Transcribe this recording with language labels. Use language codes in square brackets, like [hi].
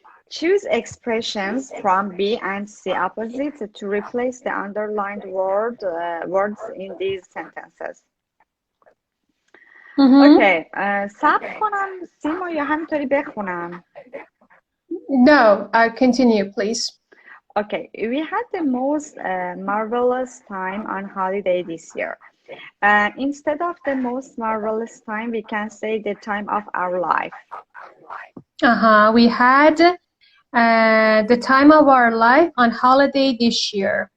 [en] Choose expressions from B and C opposites to replace the underlined words in these sentences. [fa] Okay, ثبت کنم سیما یا همینطوری بخونم؟ [en] No, continue, please. Okay, we had the most marvelous time on holiday this year. Instead of the most marvelous time, we can say the time of our life. We had the time of our life on holiday this year.